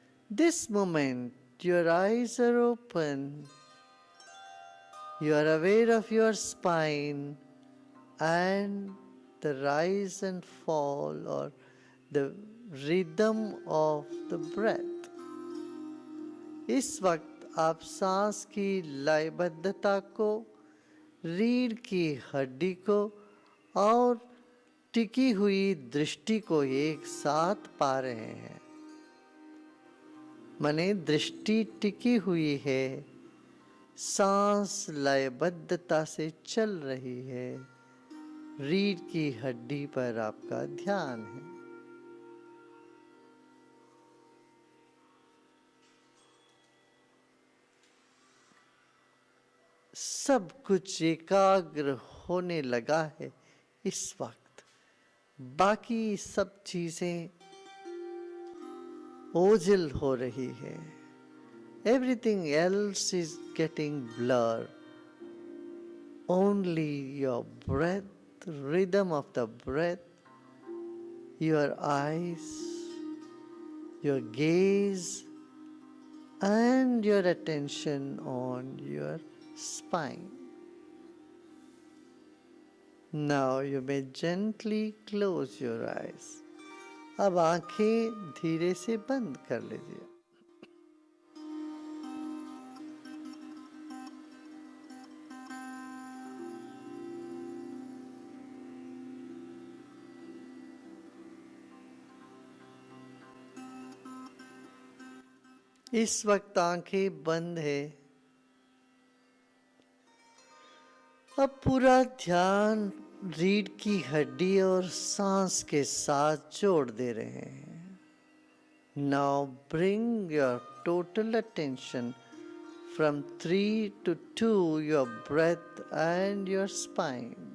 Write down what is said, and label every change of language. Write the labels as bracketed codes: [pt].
[en] This moment, your eyes are open. You are aware of your spine and the rise and fall or the rhythm of the breath. [hi] इस वक्त आप सांस की लयबद्धता को, रीढ़ की हड्डी को और टिकी हुई दृष्टि को एक साथ पा रहे हैं। माने दृष्टि टिकी हुई है, सांस लयबद्धता से चल रही है, रीढ़ की हड्डी पर आपका ध्यान है। सब कुछ एकाग्र होने लगा है इस वक्त। बाकी सब चीजें ओझल हो रही है। [en] Everything else is getting blurred. Only your breath, rhythm of the breath, your eyes, your gaze, and your attention on your spine. Now you may gently close your eyes. [hi] अब आंखें धीरे से बंद कर लीजिए। इस वक्त आंखें बंद है। अब पूरा ध्यान रीढ़ की हड्डी और सांस के साथ जोड़ दे रहे हैं। [en] Now bring your total attention from 3 to 2, your breath and your spine.